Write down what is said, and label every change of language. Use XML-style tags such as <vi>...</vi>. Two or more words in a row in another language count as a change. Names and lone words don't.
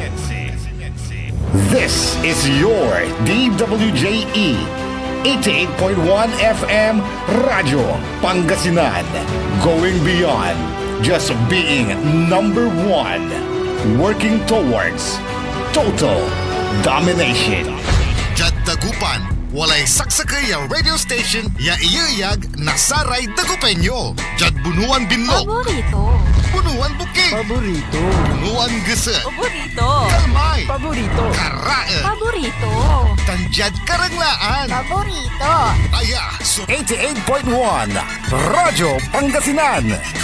<en>This is your DWJE 88.1 FM Radio Pangasinan, going beyond just being number one, working towards total domination.</en> <pag>Jad Dagupan, walay saksakay ang radio station ya iyayag nasaray Dagupenyo. Jad bunuan binlo. Paborito. Bunuan buking. Paborito. Bunuan gese. Paborito. Kalmay. Paborito. Karae. Paborito. Tanjad karanglaan. Paborito. Aya, so 88.1 Radyo Pangasinan.</pag>